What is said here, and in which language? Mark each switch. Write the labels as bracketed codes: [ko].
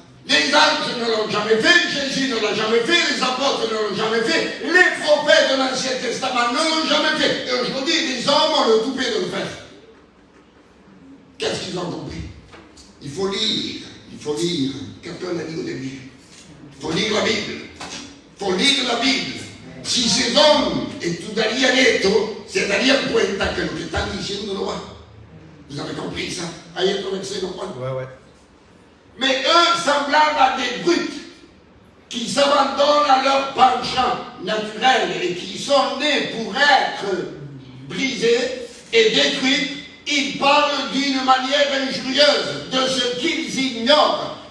[fr] Les anges ne l'ont jamais fait, Jésus ne l'a jamais fait, les apôtres ne l'ont jamais fait, les prophètes de l'Ancien Testament ne l'ont jamais fait. Et aujourd'hui, les hommes ont le toupet de le faire. Qu'est-ce qu'ils ont compris? Il faut lire. Il faut lire. Quelqu'un l'a dit au début. Il faut lire la Bible. Il faut lire la Bible. [es] Si ces hommes estudiarían esto, se darían cuenta que lo que están diciendo no va. [fr] Vous avez compris ça? [es] Ahí [fr] est le verset, Ouais. Mais eux, semblables à des brutes, qui s'abandonnent à leur penchant naturel et qui sont nés pour être brisés et détruits, ils parlent d'une manière injurieuse de ce qu'ils ignorent.